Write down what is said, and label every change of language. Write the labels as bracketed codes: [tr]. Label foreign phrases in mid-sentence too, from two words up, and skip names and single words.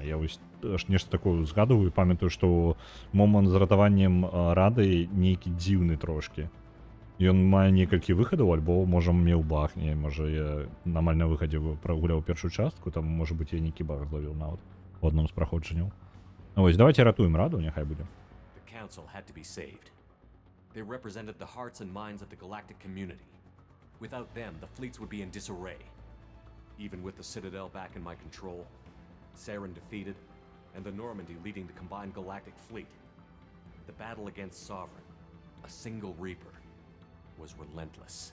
[be] Я вось нешта такое згадываю, памятаю, што момант з ратаваннем рады нейкі дзіўны трошкі. Ён мае некалькі выхадаў, альбо можа меў баг, можа я амаль на выхадзе прагуляў першую частку, там можа быць я нейкі баг злавіў нават у адным з праходжанняў. Вось, давайте ратуем раду, няхай будзе. [en] They represented the hearts and minds of the galactic community. Without them, the fleets would be in disarray. Even with the Citadel back in my control, Saren defeated, and the Normandy leading the combined galactic fleet, the battle against Sovereign, a single Reaper, was relentless.